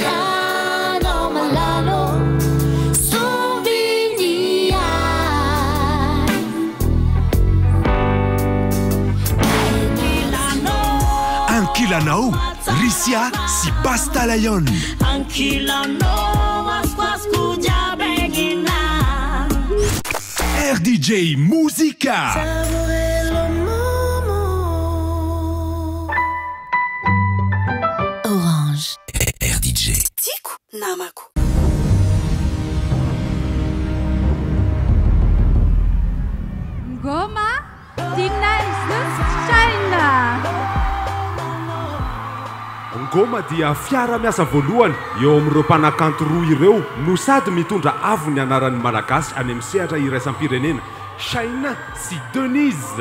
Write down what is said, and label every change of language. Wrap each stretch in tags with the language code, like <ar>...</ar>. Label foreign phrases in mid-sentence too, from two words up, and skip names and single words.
<mg>Ankilanao, Rissia, si Basta Lion. RDJ Musica. Orange. RDJ. Tiku Namaku. Ngoma Tina China. Ngoma dia fiara-miasa voalohany eo amin'ireo mpanakanto roa ireo no sady mitondra avo ny anaran'ny malagasy any amin'ny sehatra iraisam-pirenena Shaina sy Denise.</mg>